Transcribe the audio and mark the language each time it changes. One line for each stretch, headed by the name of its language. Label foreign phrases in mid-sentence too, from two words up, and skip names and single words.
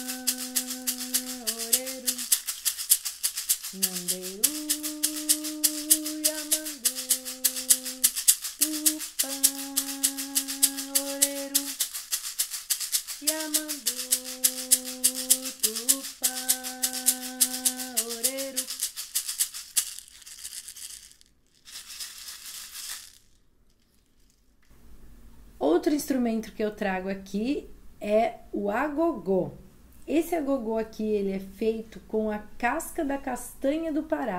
Guarani: oreru, nhanderu, yamandu, tupã, oreru, yamandu, tupã, oreru.
Portuguese: Outro instrumento que eu trago aqui é o agogô. Esse agogô aqui, ele é feito com a casca da castanha do Pará.